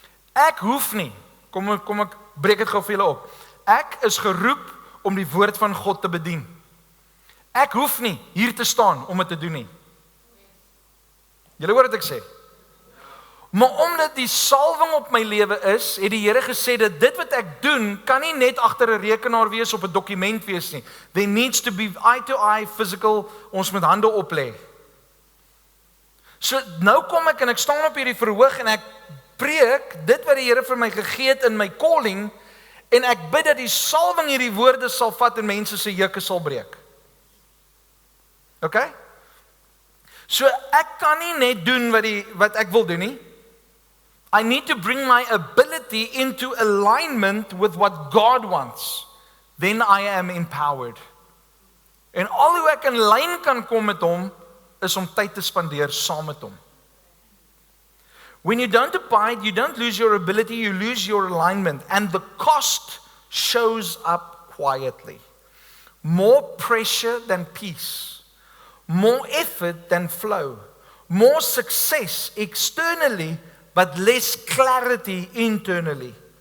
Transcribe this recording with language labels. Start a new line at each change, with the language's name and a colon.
Afrikaans: Ek hoef nie, kom ek breek dit gou vir julle op. Ek is geroep om die woord van God te bedien. Ek hoef nie hier te staan om dit te doen nie. Julle hoor wat ek sê. Maar omdat die salwing op my lewe is, het die Here gesê dat dit wat ek doen, kan nie net agter 'n rekenaar wees op 'n dokument wees nie.
English: There needs to be eye to eye, physical,
Afrikaans: ons moet hande oplê. So nou kom ek en ek staan op hierdie verhoog en ek preek dit wat die Here vir my gegee het in my calling, en ek bid dat die salwing hierdie woorde sal vat en mense se juke sal breek. Okay? So ek kan nie net doen wat ek wil doen nie.
English: I need to bring my ability into alignment with what God wants. Then I am empowered.
Afrikaans: En al hoe ek in lyn kan kom met hom, is om tyd te spandeer saam met hom.
English: When you don't abide, you don't lose your ability, you lose your alignment. And the cost shows up quietly. More pressure than peace. More effort than flow. More success externally, but less clarity internally.